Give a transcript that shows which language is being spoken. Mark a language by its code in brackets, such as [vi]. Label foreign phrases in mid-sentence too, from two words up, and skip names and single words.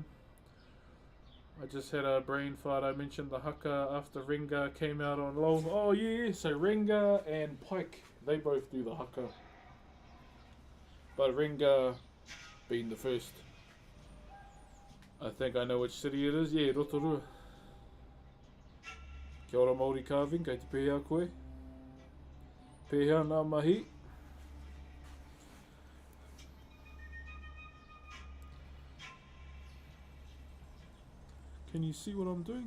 [en] I just had a brain fart. I mentioned the haka after Renga came out on LOL. Oh yeah, so Renga and Pike, they both do the haka. But Renga being the first. I think I know which city it is. Yeah, Rotorua. [mi] Kia ora [en] Maori carving, [mi] kei te pēhea koe. Pēhea nā mahi. [en] Can you see what I'm doing?